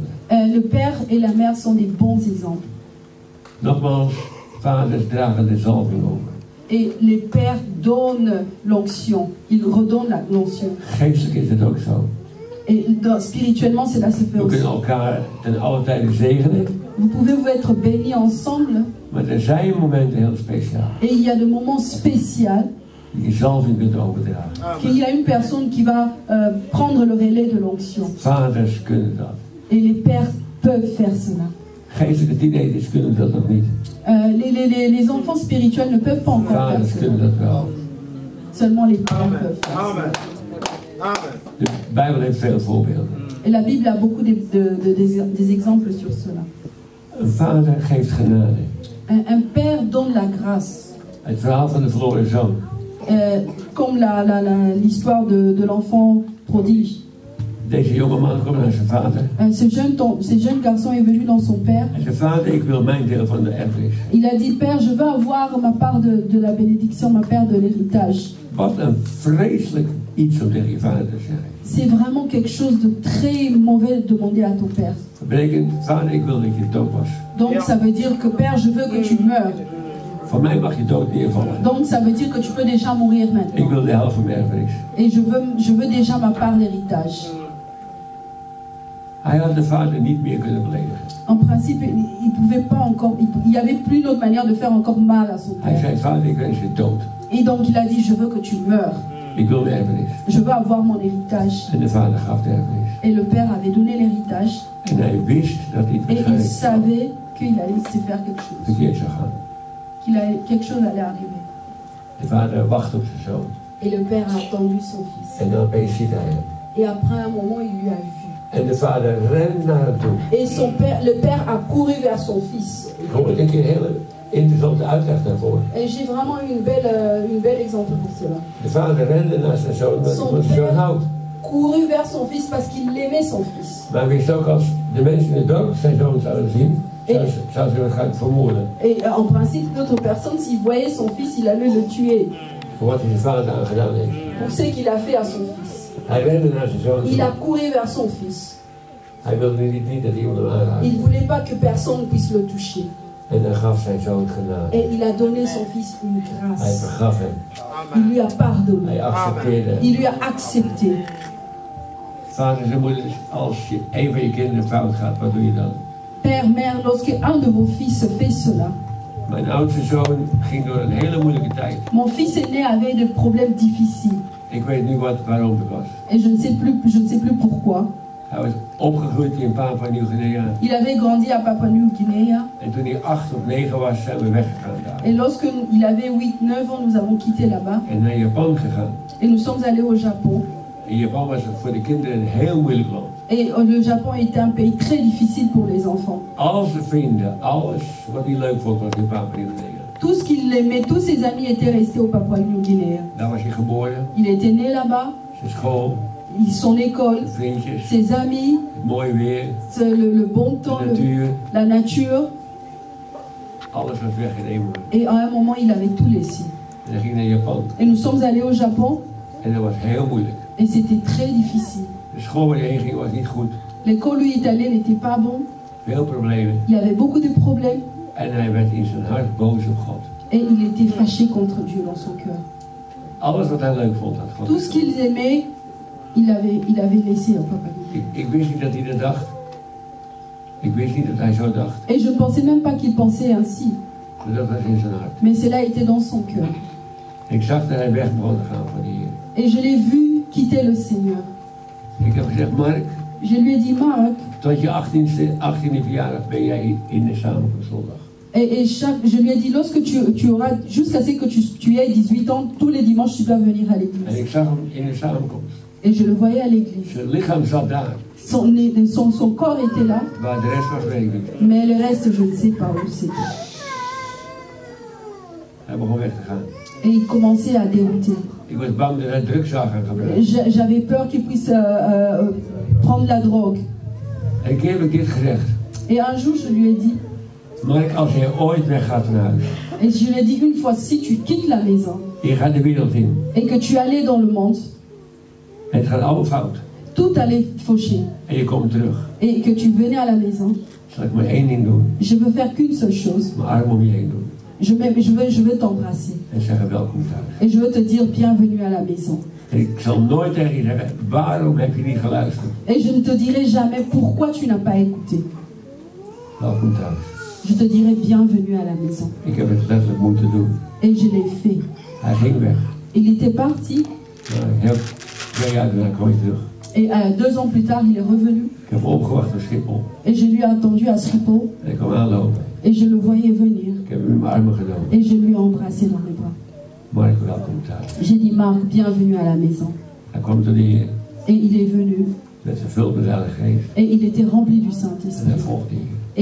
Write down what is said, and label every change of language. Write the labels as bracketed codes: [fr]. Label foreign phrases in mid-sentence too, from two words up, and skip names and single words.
[fr] Le père et la mère sont des bons exemples. [nl] Nogmaals, vaders dragen de zalving over. [fr] Et les pères donnent l'onction. Ils redonnent l'onction. [nl] Geestelijk is het ook zo. [fr] Et spirituellement, cela se fait [nl] We [fr] aussi. [nl] kunnen elkaar ten alle tijde zegenen. [fr] Vous pouvez vous être bénis ensemble. [nl] Maar er zijn momenten heel speciaal. [fr] Et il y a des moments spéciaux [nl] Die je zalving kunt overdragen. [fr] qu'il y a une personne qui va prendre le relais de l'onction. [nl] Vaders kunnen dat. [fr] Et les pères peuvent faire cela. [nl] Geestelijke teenagers kunnen dat nog niet. [fr] Les enfants spirituels ne peuvent pas encore faire [nl] Vaders [fr] cela. [nl] kunnen dat wel. [fr] Seulement les pères peuvent faire cela. [nl] De Bijbel heeft veel voorbeelden. [fr] Et la Bible a beaucoup des exemples sur cela. [nl] Een vader geeft genade. [fr] Un père donne la grâce. [nl] Het verhaal van de verloren zoon. [fr] Comme l'histoire de l'enfant prodige. [nl] Deze jonge man komt naar zijn vader. [fr] Ce jeune garçon est venu dans son père. [nl] En zijn vader, ik wil mijn deel van de erfenis. [fr] Il a dit, Père, je veux avoir ma part de la bénédiction, ma part de l'héritage. [nl] Wat een vreselijk iets om tegen je vader te zeggen. [fr] C'est vraiment quelque chose de très mauvais de demander à ton père. [nl] Dat betekent, vader, ik wil dat je dood was. [fr] Donc ça veut dire que Père, je veux que tu meurs. [nl] Van mij mag je dood neervallen. [fr] Donc ça veut dire que tu peux déjà mourir [nl] Ik [fr] maintenant. [nl] wil de helft van mijn erfenis. [fr] Et je veux déjà ma part d'héritage. [nl] Hij had de vader niet meer kunnen beledigen. [fr] En principe, il pouvait pas encore, il n'y avait plus d'autre manière de faire encore mal à son [nl] Hij [fr] père. [nl] zei, vader, ik wens je dood. [fr] Et donc il a dit, je veux que tu meurs. [nl] Ik wil de erfenis. [fr] Je veux avoir mon héritage. [nl] En de vader gaf de erfenis. [fr] Et le père avait donné l'héritage. [nl] En hij wist dat hij [fr] Et il [nl] waarschijnlijk [fr] savait qu'il allait se faire quelque chose. [nl] verkeerd zou gaan. [fr] Quelque chose allait arriver. [nl] De vader wacht op zijn zoon. [fr] Et le père a attendu son fils. [nl] En dan opeens ziet hij hem. [fr] Et après un moment, il lui a vu. [nl] En de vader rent naar hem toe. [fr] Et le père a couru vers son fils. [nl] Ik hoor een keer een hele interessante uitleg daarvoor. [fr] Et j'ai vraiment une belle exemple pour cela. [nl] De vader rende naar zijn zoon, want [fr] Son [nl] hij zijn zoon houdt. [fr] Couru vers son fils parce qu'il aimait son fils. [nl] Maar hij wist ook als de mensen in het dorp zijn zoon zouden zien, zou ze hem gaan vermoorden. [fr] Et en principe, d'autres personnes, s'ils voyaient son fils, il allait le tuer. [nl] Voor wat hij zijn vader aan gedaan heeft. [fr] Pour ce qu'il a fait à son fils. [nl] Hij rende naar zijn zoon. [fr] Il a couru vers son fils. [nl] Hij wilde niet dat iemand hem aanraakte. [fr] Il ne voulait pas que personne puisse le toucher. [nl] En hij gaf zijn zoon genade. [fr] Et il a donné son fils une [nl] Hij [fr] grâce. [nl] vergaf hem. [fr] Il lui a pardonné. [nl] Hij accepteerde hem. [fr] Il lui a accepté. [nl] Vaders en moeders, als je een van je kinderen fout gaat, wat doe je dan? [fr] Père, mère, lorsque un de vos fils fait cela, [nl] Mijn oudste zoon ging door een hele moeilijke tijd. [fr] mon fils aîné avait des problèmes difficiles. [nl] Ik weet nu waarom het was. [fr] Et je ne sais plus pourquoi. [nl] Hij was opgegroeid in Papua Nieuw-Guinea. [fr] Il avait grandi à Papua New Guinea. [nl] En toen hij 8 of 9 was, zijn we weggegaan daar. [fr] Et lorsque il avait 8-9 ans, nous avons quitté là-bas. [nl] En naar Japan gegaan. [fr] Et nous sommes allés au Japon. [nl] In Japan was het voor de kinderen een heel moeilijk land. [fr] Et le Japon était un pays très difficile pour les enfants. [nl] Al zijn vrienden, alles wat hij leuk vond, was in Papua Nieuw-Guinea. [fr] Tout ce qu'il aimait, tous ses amis étaient restés au Papua New Guinea. [nl] Daar was hij geboren, [fr] Il était né là-bas. [nl] zijn school, [fr] Son école, [nl] zijn vriendjes, [fr] ses amis, [nl] het mooie weer, [fr] le bon temps, [nl] de natuur. [fr] la nature. [nl] Alles was weg in één moment. [fr] Et à un moment, il avait tout laissé. [nl] En hij ging naar Japan. [fr] Et nous sommes allés au Japon. [nl] En dat was heel moeilijk. [fr] Et c'était très difficile. [nl] De school waar hij heen ging was niet goed. [fr] L'école où il est allé n'était pas bon. [nl] Veel problemen. [fr] Il y avait beaucoup de problèmes. [nl] En hij werd in zijn hart boos op God. [fr] Et il était fâché contre Dieu dans son cœur. [nl] Alles wat hij leuk vond, had God. [fr] Tout ce qu'ils aimaient, il avait laissé papa. [nl] Ik wist niet dat hij dat dacht. Ik wist niet dat hij zo dacht. [fr] Et je ne pensais même pas qu'il pensait ainsi. [nl] Maar dat was in zijn hart. [fr] Mais cela était dans son cœur. [nl] Ik zag dat hij weg begon te gaan van de Heer. [fr] Et je l'ai vu quitter le Seigneur. [nl] Ik heb gezegd, Mark, [fr] Je lui ai dit, Marc, [nl] tot je 18e verjaardag ben jij in de samenkomstzondag. [fr] je lui ai dit, lorsque tu auras, jusqu'à ce que tu aies 18 ans, tous les dimanches tu dois venir à [nl] En [fr] l'église. [nl] ik zag hem in de samenkomst. [fr] Et je le voyais à l'église. [nl] Zijn lichaam zat daar. [fr] Son corps était là, [nl] Waar de rest was, weet ik niet. [fr] mais le reste, je ne sais pas où c'était. [nl] Hij begon weg te gaan. [fr] Et il commençait à dérouter. [nl] Ik was bang dat hij drugs zou gaan gebruiken. [fr] J'avais peur qu'il puisse prendre la drogue. [nl] En een keer heb ik dit gezegd. [fr] Et un jour, je lui ai dit, [nl] Mark, als jij ooit weggaat van huis. [fr] et je lui ai dit une fois, si tu quittes la maison [nl] Je gaat de wereld in. [fr] et que tu allais dans le monde, [nl] Het gaat allemaal fout. [fr] tout allait faucher. [nl] En je komt terug. [fr] Et que tu venais à la maison, [nl] Zal ik maar één ding doen. [fr] je veux faire qu'une seule chose. [nl] Mijn arm om je heen doen. [fr] Je veux t'embrasser. [nl] En zeggen welkom thuis. [fr] Et je veux te dire bienvenue à la maison. [nl] En ik zal nooit tegen je zeggen, waarom heb je niet geluisterd? [fr] Et je ne te dirai jamais pourquoi tu n'as pas écouté. [nl] Welkom thuis. [fr] Je te dirai bienvenue à la maison. [nl] Ik heb het letterlijk moeten doen. [fr] Et je l'ai fait. [nl] Hij ging weg. [fr] Il était parti. [nl] Nou, heel 2 jaar daarna kwam hij terug. [fr] Et 2 ans plus tard, il est revenu. [nl] Ik heb opgewacht op Schiphol. [fr] Et je lui ai attendu à Schiphol. [nl] En ik kwam aanlopen. [fr] Et je le voyais venir. [nl] Ik heb hem in mijn armen genomen. [fr] Et je lui ai embrassé dans les bras. [nl] Mark, welkom thuis. [fr] J'ai dit, Marc, bienvenue à la maison. [nl] Hij kwam tot de Heer. [fr] Et il est venu. [nl] Met vervuld met de Heilige Geest. [fr] Et il était rempli du [nl] En [fr] Saint-Esprit. [nl] hij volgde de Heer.